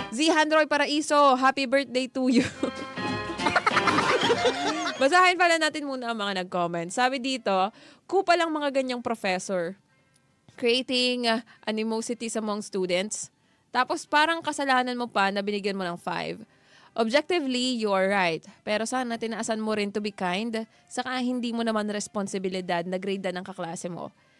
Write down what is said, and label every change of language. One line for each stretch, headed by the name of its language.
English: Zihan Roy Paraiso, happy birthday to you.
Filipino: Basahin pala natin muna ang mga nag-comment. Sabi dito, kupa lang mga ganyang professor.
English: Creating animosities among students.
Filipino: Tapos parang kasalanan mo pa na binigyan mo ng 5.
English: Objectively, you are right.
Filipino: Pero sana tinaasan mo rin
English: to be kind.
Filipino: Saka hindi mo naman responsibilidad na grade ng kaklase mo.